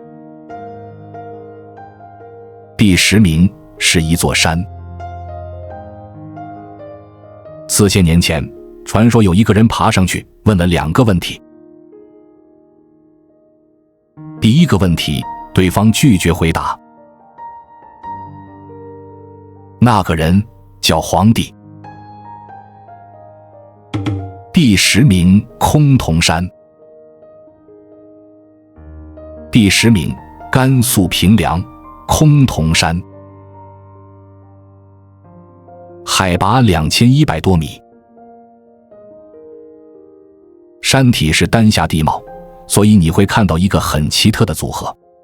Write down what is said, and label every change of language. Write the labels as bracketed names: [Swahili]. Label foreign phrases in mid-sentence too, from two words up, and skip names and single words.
[Chinese] 第10名是一座山。4000年前，傳說有一個人爬上去，問了2個問題。第一個問題，對方拒絕回答。那個人叫黃帝。第10名崆峒山。第10名甘肅平凉崆峒山，海拔2100多米，山體是丹霞地貌，所以你会看到一個很奇特的組合。